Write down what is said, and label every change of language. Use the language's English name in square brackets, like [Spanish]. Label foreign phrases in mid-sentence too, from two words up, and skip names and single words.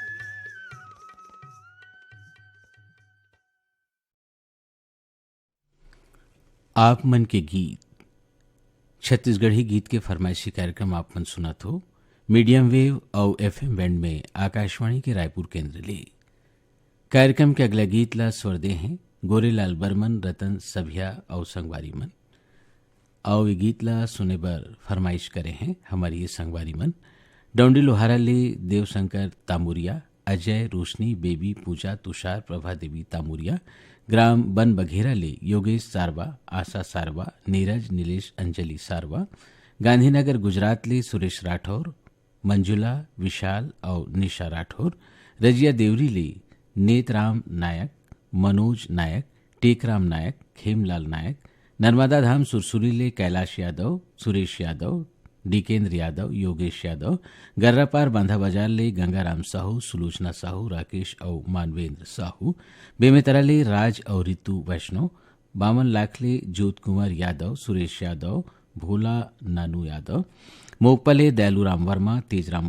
[Chhattisgarhi] आप मन के गीत छत्तीसगढ़ी गीत के फरमाइशी कार्यक्रम आप मन सुनत हो [English] medium wave [Chhattisgarhi] और [English] FM band [Chhattisgarhi] में आकाशवाणी के रायपुर केंद्र ले। कार्यक्रम के अगला गीत ला स्वर दे हैं गोरेलाल बर्मन, रतन सभिया और संगवारी मन। और ये गीत ला सुने बर फरमाइश करे हैं हमारी ये संगवारी मन डौंडी लोहारा ले देवशंकर तामुरिया, अजय, रोशनी, बेबी, पूजा, तुषार, प्रभा देवी तामुरिया, ग्राम बन बघेरा ले योगेश सारवा, आशा सारवा, नीरज, नीलेश, अंजलि सारवा, गांधीनगर गुजरात ले सुरेश राठौर, मंजुला, विशाल और निशा राठौर, रजिया देवरी ले नेतराम नायक, मनोज नायक, टेकराम नायक, खेमलाल नायक, नर्मदा धाम सुरसुरी ले कैलाश यादव, सुरेश यादव, डीकेंद्र यादव, योगेश यादव, गर्रापार बांधा बाजार ले गंगाराम साहू, सुलोचना साहू, राकेश और मानवेंद्र साहू, बेमेतरा ले राज और रितु वैष्णव, बामन लाखले ज्योत कुमार यादव, सुरेश यादव, भोला नानू यादव, मोगपले दयालूराम वर्मा, तेजराम